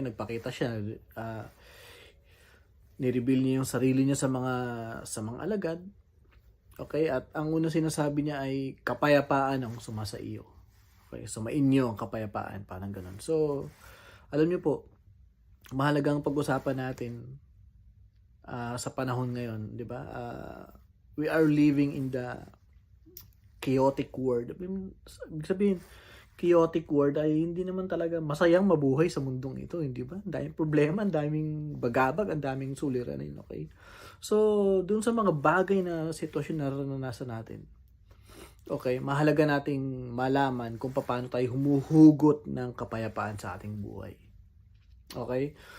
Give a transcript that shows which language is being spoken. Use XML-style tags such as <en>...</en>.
<tl>Nagpakita siya, ni-reveal niya yung sarili niya sa mga alagad, okay? At ang unang sinasabi niya ay kapayapaan ang sumasa iyo. Okay, so mainyo ang kapayapaan, parang ganun. So, alam niyo po, mahalagang pag-usapan natin sa panahon ngayon, di ba?</tl> <en>We are living in the chaotic world.</en> <tl>Ibig sabihin, chaotic world ay hindi naman talaga masayang mabuhay sa mundong ito, hindi ba? Ang daming problema, ang daming bagabag, ang daming suliranin, okay? So, dun sa mga bagay na sitwasyon na naranasan natin, okay, mahalaga nating malaman kung paano tayo humuhugot ng kapayapaan sa ating buhay. Okay?</tl>